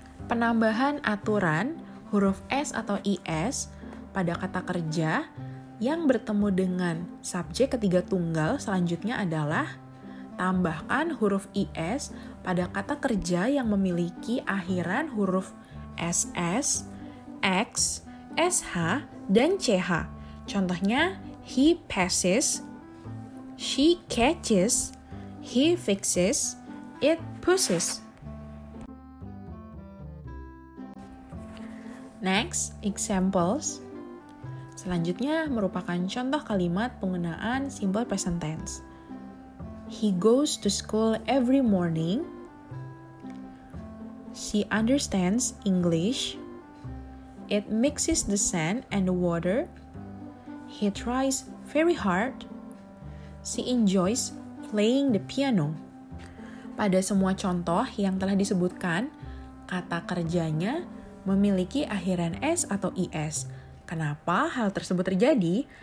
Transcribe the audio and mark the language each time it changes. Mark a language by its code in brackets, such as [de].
[id] Penambahan aturan huruf S atau IS pada kata kerja yang bertemu dengan subjek ketiga tunggal selanjutnya adalah tambahkan huruf IS pada kata kerja yang memiliki akhiran huruf SS, X, SH, dan CH. Contohnya, [en] he passes, she catches, he fixes, it pushes. Next, examples. [id] Selanjutnya merupakan contoh kalimat penggunaan simple present tense. [en] He goes to school every morning. She understands English. It mixes the sand and the water. He tries very hard. She enjoys playing the piano. [id] Pada semua contoh yang telah disebutkan, kata kerjanya memiliki akhiran S atau IS. Kenapa hal tersebut terjadi?